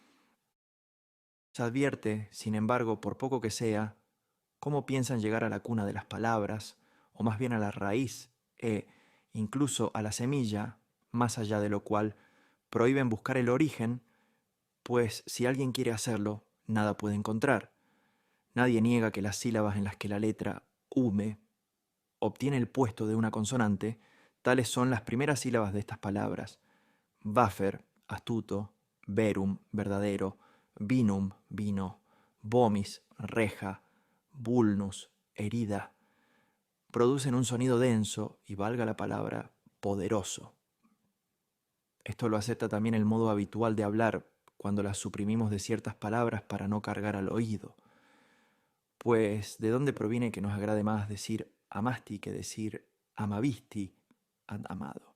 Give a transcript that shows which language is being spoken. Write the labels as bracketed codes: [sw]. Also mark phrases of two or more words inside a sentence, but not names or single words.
[es] Se advierte, sin embargo, por poco que sea, cómo piensan llegar a la cuna de las palabras, o más bien a la raíz, e incluso a la semilla, más allá de lo cual prohíben buscar el origen, pues si alguien quiere hacerlo, nada puede encontrar. Nadie niega que las sílabas en las que la letra ume obtiene el puesto de una consonante, tales son las primeras sílabas de estas palabras: Vafer, astuto; verum, verdadero; vinum, vino; vomis, reja; vulnus, herida. Producen un sonido denso y, valga la palabra, poderoso. Esto lo acepta también el modo habitual de hablar cuando las suprimimos de ciertas palabras para no cargar al oído. Pues, ¿de dónde proviene que nos agrade más decir amasti que decir amavisti, amado?